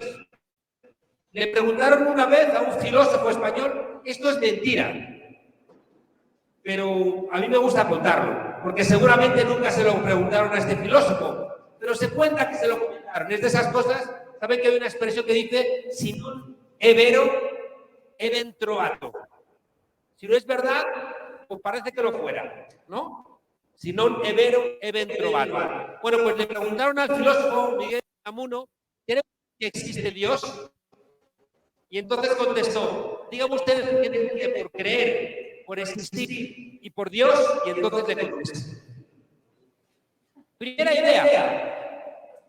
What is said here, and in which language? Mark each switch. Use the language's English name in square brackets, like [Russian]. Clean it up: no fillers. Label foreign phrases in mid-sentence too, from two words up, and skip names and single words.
[Spanish] Le preguntaron una vez a un filósofo español, esto es mentira. Pero a mí me gusta contarlo, porque seguramente nunca se lo preguntaron a este filósofo, pero se cuenta que se lo comentaron. Es de esas cosas, ¿saben que hay una expresión que dice, [Italian] si non è vero, è ben trovato? [Spanish] Si no es verdad, pues parece que lo fuera, ¿no? [Italian] Si non è vero, è ben trovato. [Spanish] Bueno, pues le preguntaron al filósofo Miguel Unamuno, ¿cree que existe Dios? Y entonces contestó, dígame ustedes qué entiende por creer, por existir y por Dios, y entonces le contesté. Primera idea.